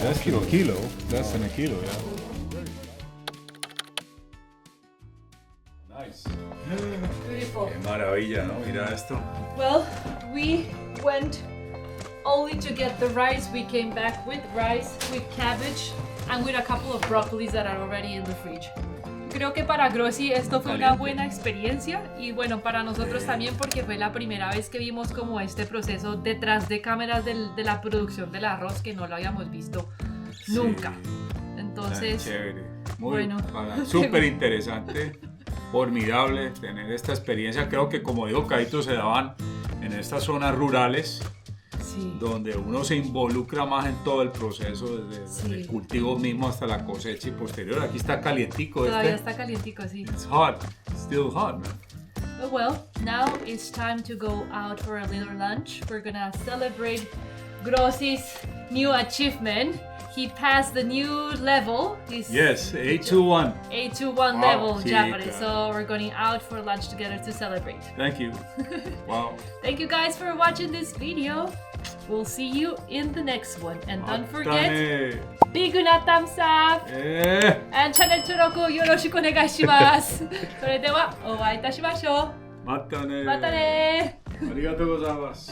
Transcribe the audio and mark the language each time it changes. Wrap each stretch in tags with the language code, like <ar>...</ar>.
<en>less than a kilo. Less than a kilo, yeah. Nice. Beautiful.</en> <es>Qué maravilla, ¿no? Mira esto.</es> <en>Well, we went only to get the rice. We came back with rice, with cabbage, and with a couple of broccolis that are already in the fridge.</en> <es>Creo que para Grossi esto fue una buena experiencia y bueno, para nosotros también porque fue la primera vez que vimos como este proceso detrás de cámaras de la producción del arroz que no lo habíamos visto nunca. Entonces, Chévere. Muy bueno. Súper interesante, formidable tener esta experiencia. Creo que como dijo Kaito, se daban en estas zonas rurales sí. donde uno se involucra más en todo el proceso, desde el cultivo mismo hasta la cosecha y posterior. Aquí está calientico. Todavía está calientico, sí.</es> <en>It's hot. It's still hot, man. Well, now it's time to go out for a little lunch. We're gonna celebrate Grossi's new achievement. He passed the new level. Yes, A21. A21 Wow, level</en> <es>sí,</es> <en>Japanese.</en> <es>claro.</es> <en>So we're going out for lunch together to celebrate. Thank you. Wow. Thank you guys for watching this video. We'll see you in the next one. And don't forget,</en> <ja>Matane.</ja> <en>big thumbs up! And channel</en> <ja>登録よろしくお願いします。それではお会いいたしましょう。またね。またね。ありがとうございます。</ja>